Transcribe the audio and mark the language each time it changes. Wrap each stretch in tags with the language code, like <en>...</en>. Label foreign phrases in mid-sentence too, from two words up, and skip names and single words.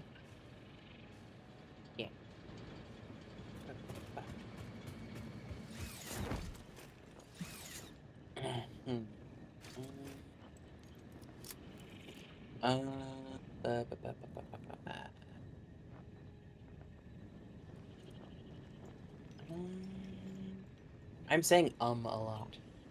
<en>Yeah. Uh, ba- ba- ba- ba- ba- ba- ba- ba. I'm saying a lot.</en>